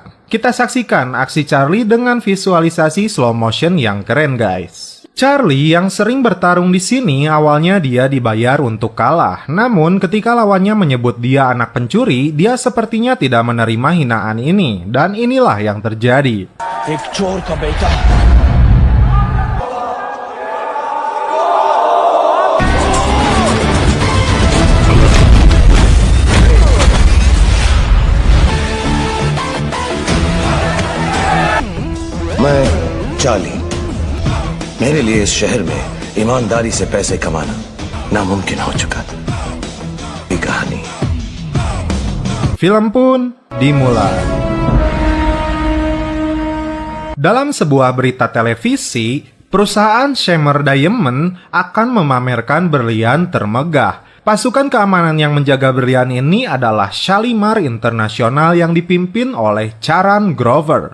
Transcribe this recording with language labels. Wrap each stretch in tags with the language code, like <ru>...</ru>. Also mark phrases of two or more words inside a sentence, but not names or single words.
<id>Kita saksikan aksi Charlie dengan visualisasi</id> <en>slow motion</en> <id>yang keren, guys. Charlie yang sering bertarung di sini awalnya dia dibayar untuk kalah. Namun ketika lawannya menyebut dia anak pencuri, dia sepertinya tidak menerima hinaan ini. Dan inilah yang terjadi.</id> <hi>एक चोर का बेटा मैं चार्ली मेरे लिए इस शहर में ईमानदारी से पैसे कमाना नामुमकिन हो चुका ये कहानी</hi> <id>Film pun dimulai. Dalam sebuah berita televisi, perusahaan Shimmer Diamond akan memamerkan berlian termegah. Pasukan keamanan yang menjaga berlian ini adalah Shalimar International yang dipimpin oleh Charan Grover.</id>